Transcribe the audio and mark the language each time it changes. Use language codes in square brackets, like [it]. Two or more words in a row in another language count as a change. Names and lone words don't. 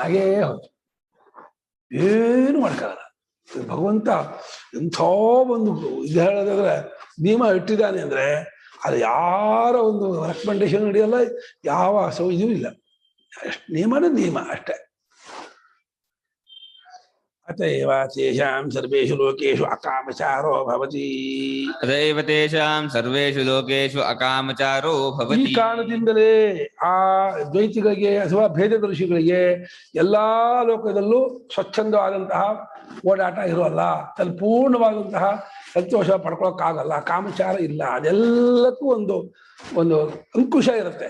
[kn] ಹಾಗೇ ಹೌದು, ಏನು ಮಾಡ್ಕೊಳ್ಳಲ್ಲ. ಭಗವಂತ ಎಂಥ ಒಂದು ಇದು ಹೇಳೋದಾದ್ರೆ ನಿಯಮ ಇಟ್ಟಿದ್ದಾನೆ ಅಂದ್ರೆ ಅದು ಯಾರ ಒಂದು ರೆಕಮೆಂಡೇಶನ್ ನಡೆಯಲ್ಲ, ಯಾವ ಇದೂ ಇಲ್ಲ. ಅಷ್ಟು ನಿಯಮ ಅಷ್ಟೇ. [sa] अतैव तेषां सर्वेषु लोकेषु अकामचारो भवति. अतैव तेषां सर्वेषु लोकेषु अकामचारो भवति. [kn] ಈ ಕಾರಣದಿಂದಲೇ ಆ ದ್ವೈತಿಗಳಿಗೆ ಅಥವಾ ಭೇದದರ್ಶಿಗಳಿಗೆ ಎಲ್ಲಾ ಲೋಕದಲ್ಲೂ ಸ್ವಚ್ಛಂದವಾದಂತಹ ಓಡಾಟ ಇರೋಲ್ಲ, ಪೂರ್ಣವಾದಂತಹ ಸಂತೋಷ ಪಡ್ಕೊಳಕ್ಕಾಗಲ್ಲ, ಕಾಮಚಾರ ಇಲ್ಲ. ಅದೆಲ್ಲಕ್ಕೂ ಒಂದು ಅಂಕುಶ ಇರುತ್ತೆ.